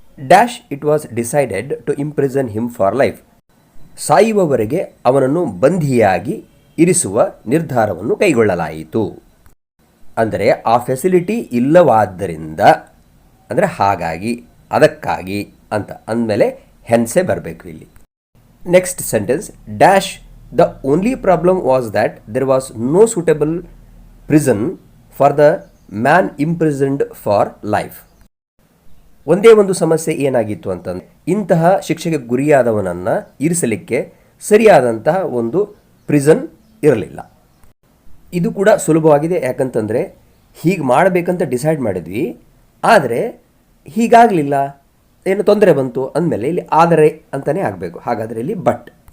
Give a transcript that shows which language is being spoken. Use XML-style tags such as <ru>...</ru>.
<en>Dash it was decided to imprison him for life.</en> <kn>ಸಾಯುವವರೆಗೆ ಅವನನ್ನು ಬಂಧಿಯಾಗಿ ಇರಿಸುವ ನಿರ್ಧಾರವನ್ನು ಕೈಗೊಳ್ಳಲಾಯಿತು. ಅಂದರೆ ಆ ಫೆಸಿಲಿಟಿ ಇಲ್ಲವಾದ್ದರಿಂದ, ಅಂದರೆ ಹಾಗಾಗಿ, ಅದಕ್ಕಾಗಿ ಅಂತ ಅಂದಮೇಲೆ ಹೆನ್ಸೆ ಬರಬೇಕು ಇಲ್ಲಿ.</kn> <en>Next sentence.</en> <kn>Dash</kn> <en>the only problem was that there was no suitable prison for the man imprisoned for life.</en> <kn>ಒಂದೇ ಒಂದು ಸಮಸ್ಯೆ ಏನಾಗಿತ್ತು ಅಂತಂದರೆ ಇಂತಹ ಶಿಕ್ಷೆಗೆ ಗುರಿಯಾದವನನ್ನು ಇರಿಸಲಿಕ್ಕೆ ಸರಿಯಾದಂತಹ ಒಂದು ಪ್ರಿಸನ್ ಇರಲಿಲ್ಲ. ಇದು ಕೂಡ ಸುಲಭವಾಗಿದೆ, ಯಾಕಂತಂದರೆ ಹೀಗೆ ಮಾಡಬೇಕಂತ ಡಿಸೈಡ್ ಮಾಡಿದ್ವಿ, ಆದರೆ ಹೀಗಾಗಲಿಲ್ಲ, ಏನು ತೊಂದರೆ ಬಂತು ಅಂದಮೇಲೆ ಇಲ್ಲಿ ಆದರೆ ಅಂತಲೇ ಆಗಬೇಕು. ಹಾಗಾದರೆ ಇಲ್ಲಿ ಬಟ್.</kn>